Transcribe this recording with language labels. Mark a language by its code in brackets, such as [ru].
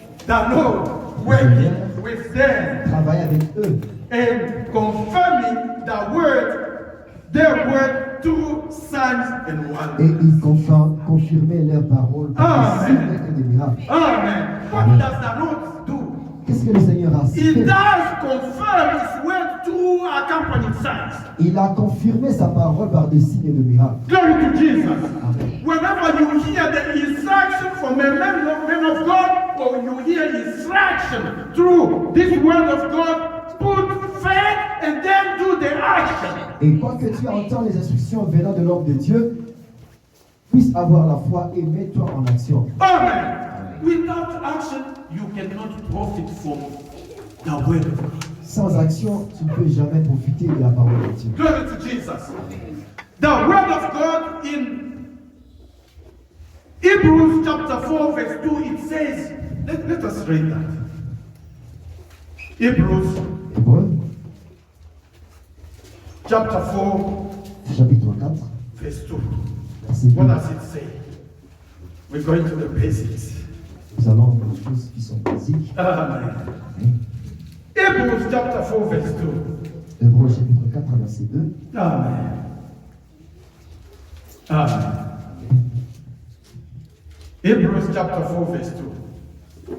[en] The Lord working with them [fr] Travaille avec eux [en] and confirming their word through signs and [fr] et [en] wonders. [fr] ils confirmaient leur parole par des signes et des miracles. [en] Amen. What does the Lord do? [fr] Qu'est-ce que le Seigneur a [en] He [fr] fait? [en] does confirm his word through accompanying signs. [fr] Il a confirmé sa parole par des signes et des miracles. [en] Glory to Jesus. Amen. Whenever you hear the instruction from a man of God, or you hear instruction through this word of God, put faith and then do the action. [fr] Et quoi que tu entends les instructions venant de l'homme de Dieu, puisse avoir la foi et mets-toi en action. Amen. [en] Without action, you cannot profit from the word of God. [fr] Sans action, tu ne peux jamais profiter de la parole de Dieu. [en] Glory to Jesus. The word of God in Hebrews chapter 4 verse 2, it says, let us read that. Hebrews [fr] Hébreux, [en] chapter 4 [fr] chapitre 4, [en] verse 2. [fr] verset 2. [en] What does it say? We're going to the basics. [fr] Nous allons dans les choses qui sont basiques. Amen. Amen. [en] Hebrews chapter 4 verse 2. [fr] Hébreux chapitre 4, verset 2. Amen. Amen. [en] Hebrews chapter 4 verse 2.